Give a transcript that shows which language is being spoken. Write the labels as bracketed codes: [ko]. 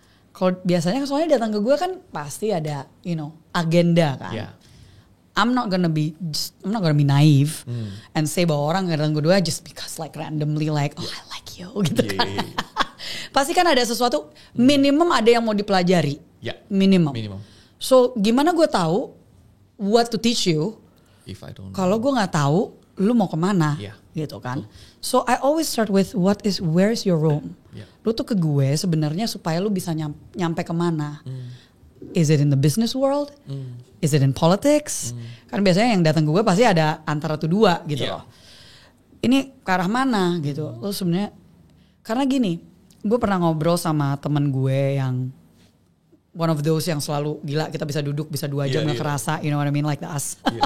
[id] Kalau biasanya soalnya datang ke gue kan pasti ada agenda kan. Yeah. I'm not gonna be naive and say bahwa orang datang ke gue just because like randomly like I like you gitu kan. Pasti kan ada sesuatu minimum ada yang mau dipelajari. [en] Yeah. [id] Minimum. [en] So [id] gimana gue tahu [en] what to teach you? [id] Kalau gue nggak tahu, lu mau kemana, gitu kan? [en] So I always start with where's your Rome? [id] Lu tuh ke gue sebenarnya supaya lu bisa nyampe kemana? [en] Is it in the business world? Is it in politics? [id] Kan biasanya yang datang ke gue pasti ada antara tuh dua gitu loh. Ini ke arah mana gitu? Lu sebenarnya karena gini, gue pernah ngobrol sama temen gue yang [en] one of those [id] yang selalu gila kita bisa duduk bisa 2 jam nggak kerasa, [en] you know what I mean, like us.